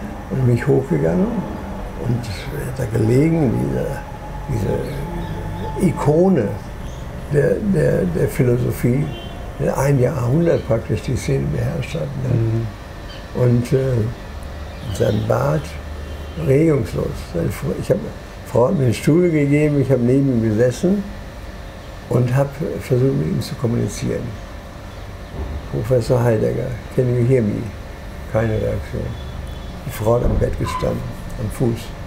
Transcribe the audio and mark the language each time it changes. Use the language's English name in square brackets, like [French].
[German] Und bin ich hochgegangen und er hat da gelegen, diese Ikone der Philosophie, der ein Jahrhundert praktisch die Szene beherrscht hat. Ne? Und sein Bart regungslos. Frau hat mir einen Stuhl gegeben, ich habe neben ihm gesessen und habe versucht, mit ihm zu kommunizieren. [English] Professor Heidegger, can you hear me? [German] Keine Reaktion. Die Frau hat am Bett gestanden, am Fuß.